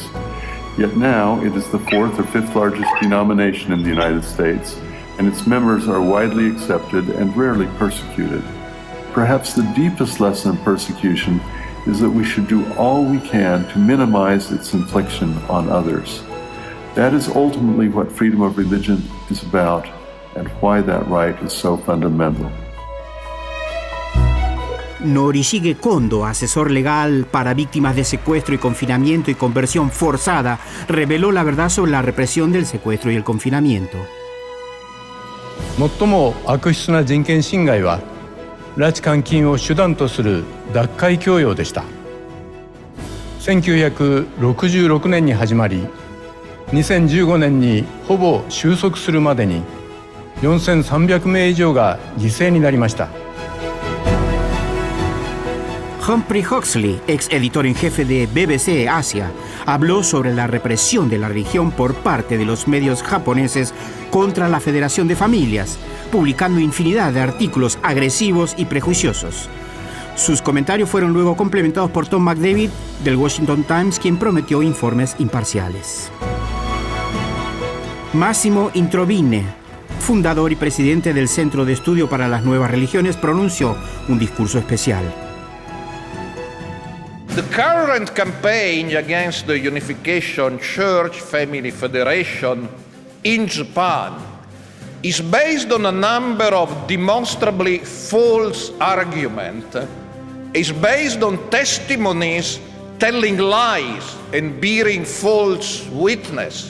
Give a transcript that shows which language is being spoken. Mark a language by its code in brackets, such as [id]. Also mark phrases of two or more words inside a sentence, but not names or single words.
[en] Yet now it is the fourth or fifth largest denomination in the United States, and its members are widely accepted and rarely persecuted. Perhaps the deepest lesson of persecution is that we should do all we can to minimize its infliction on others. That is ultimately what freedom of religion is about and why that right is so fundamental. [es] Norishige Kondo, asesor legal para víctimas de secuestro y confinamiento y conversión forzada, reveló la verdad sobre la represión del secuestro y el confinamiento. [ja] 最も悪質な人権侵害は拉致監禁を手段とする脱会強要でした。1966年に始まり、2015年にほぼ収束するまでに4300名以上が犠牲になりました。 [es] Humphrey Huxley, ex editor en jefe de BBC Asia, habló sobre la represión de la religión por parte de los medios japoneses contra la Federación de Familias, publicando infinidad de artículos agresivos y prejuiciosos. Sus comentarios fueron luego complementados por Tom McDavid del Washington Times, quien prometió informes imparciales. Massimo Introvine, fundador y presidente del Centro de Estudio para las Nuevas Religiones, pronunció un discurso especial. [en] The current campaign against the Unification Church-Family Federation in Japan is based on a number of demonstrably false arguments. It's based on testimonies telling lies and bearing false witness.